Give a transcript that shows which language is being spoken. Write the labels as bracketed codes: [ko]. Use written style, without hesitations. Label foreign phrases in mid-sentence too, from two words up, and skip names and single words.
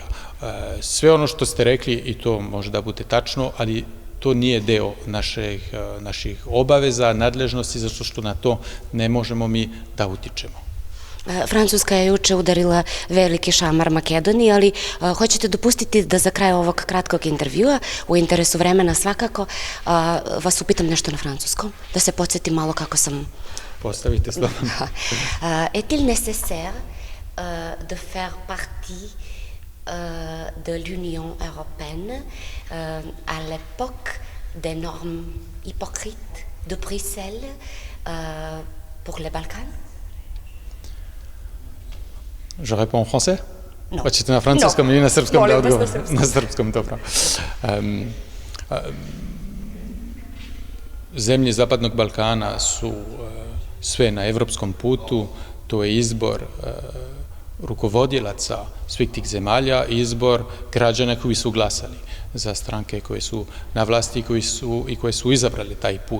[sr] Sve ono što ste rekli, i to može da bude tačno, ali to nije deo naših obaveza, nadležnosti, zato što na to ne možemo mi da utičemo. Francuska je juče udarila veliki šamar Makedoniji, ali hoćete dopustiti da za kraj ovog kratkog intervjua, u interesu vremena svakako, vas upitam nešto na francuskom, da se podsjetim malo kako sam... Postavite slobodno. [fr] Est-il nécessaire de faire partie de l'Union européenne à l'époque des normes hypocrites de Bruxelles pour les Balkans? Je réponds en français? No. [sr] Hoćete na francuskom ili na srpskom da odgovorim? Molim vas na srpskom, dobro. Zemlje Zapadnog Balkana su sve na evropskom putu, to je izbor rukovodilaca svih tih zemalja, izbor građana koji su glasali za stranke koje su na vlasti i koje su izabrali taj put.